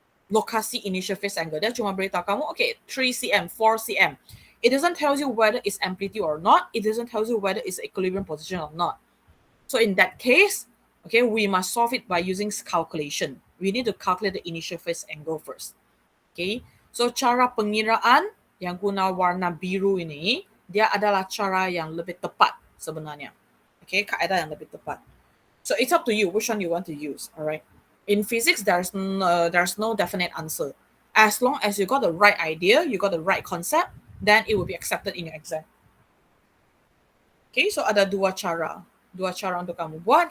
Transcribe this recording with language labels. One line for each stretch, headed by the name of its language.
Malay: lokasi initial phase angle. Dia cuma beritahu kamu, okay, 3 cm, 4 cm.
English: It doesn't tell you whether it's amplitude or not. It doesn't tell you whether it's equilibrium position or not. So in that case, okay, we must solve it by using calculation. We need to calculate the initial phase angle first.
Malay: Okay, so cara pengiraan yang guna warna biru ini, dia adalah cara yang lebih tepat sebenarnya. Okay, kaedah yang lebih tepat.
English: So it's up to you which one you want to use. All right. In physics, there's no definite answer. As long as you got the right idea, you got the right concept, then it will be accepted in your exam.
Malay: Okay, so ada dua cara untuk kamu buat.